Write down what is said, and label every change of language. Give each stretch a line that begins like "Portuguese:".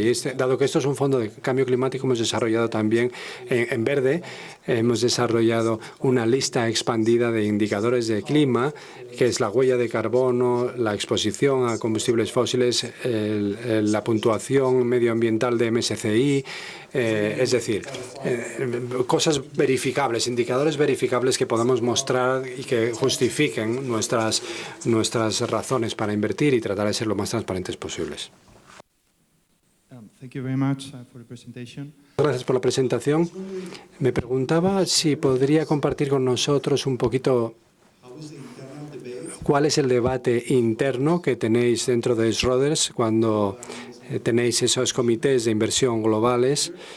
Spanish: Y dado que esto es un fondo de cambio climático, hemos desarrollado también en verde, hemos desarrollado una lista expandida de indicadores de clima, que es la huella de carbono, la exposición a combustibles fósiles, la puntuación medioambiental de MSCI, es decir, cosas verificables, indicadores verificables que podamos mostrar y que justifiquen nuestras razones para invertir y tratar de ser lo más transparentes posibles.
English: Thank you very much for the presentation.
Spanish: Gracias por la presentación. Me preguntaba si podría compartir con nosotros un poquito cuál es el debate interno que tenéis dentro de Schroders cuando tenéis esos comités de inversión globales.